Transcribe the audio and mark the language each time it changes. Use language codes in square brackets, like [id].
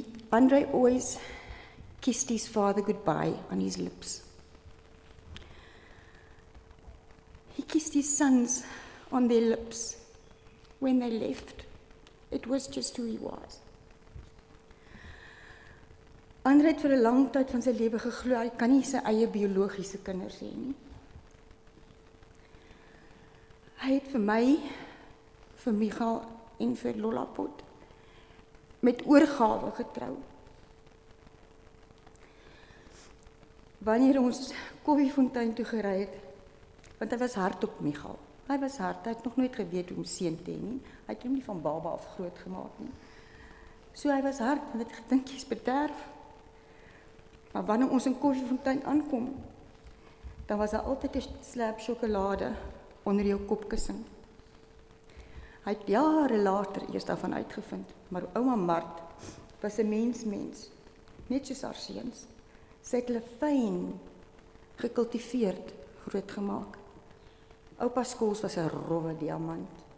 [en] André always kissed his father goodbye on his lips. He kissed his sons on their lips when they left. It was just who he was. [af] André het vir 'n lang tyd van sy lewe geglo hy kan nie sy eie biologiese kinders hê nie. Hy het vir my, vir Michael en vir Lollapot met oorgawe getrou. Wanneer ons Koffiefontein toe gery het, want hy was hard op Michael. Hy was hard, hy het nog nooit geweet hoe om seun te hê nie. Hy het hom nie van baba af groot gemaak nie. So hy was hard, want ek het gedink jy's bederf. Maar wanneer ons in Koffiefontein aankom, dan was daar altyd 'n slab sjokolade onder jou kopkussing. Hy het jare later eers daarvan uitgevind, maar ouma Mart was 'n mens, net soos haar seuns. Sy het hulle fyn, gekultiveerd, grootgemaak. Oupa Scholtz was 'n rowwe diamant.